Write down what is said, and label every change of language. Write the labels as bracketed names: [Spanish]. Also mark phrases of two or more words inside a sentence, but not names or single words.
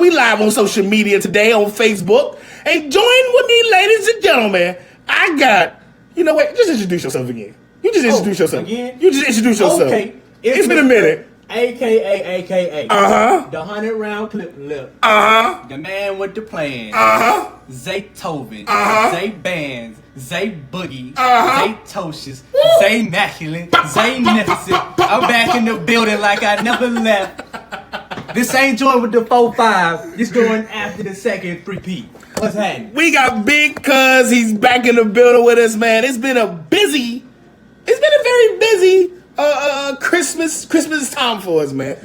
[English] We live on social media today on Facebook. And join with me, ladies and gentlemen. I got, you know what? Just introduce yourself again. You just introduce yourself. Again? You just introduce yourself. Okay. It's been a minute. AKA. Uh-huh. The 100-round clip lip. Uh-huh. The man with the plan. Uh-huh. Zaytoven. Uh-huh. Zay Bands. Zay Boogie. Uh-huh. Zay Tocious. Zay Immaculate. Zay Magnificent. I'm back in the building like I never left. This ain't joint with the 4-5. It's going after the second 3P. What's happening? We got Big Cuz. He's back in the building with us, man. It's been a very busy Christmas time for us, man.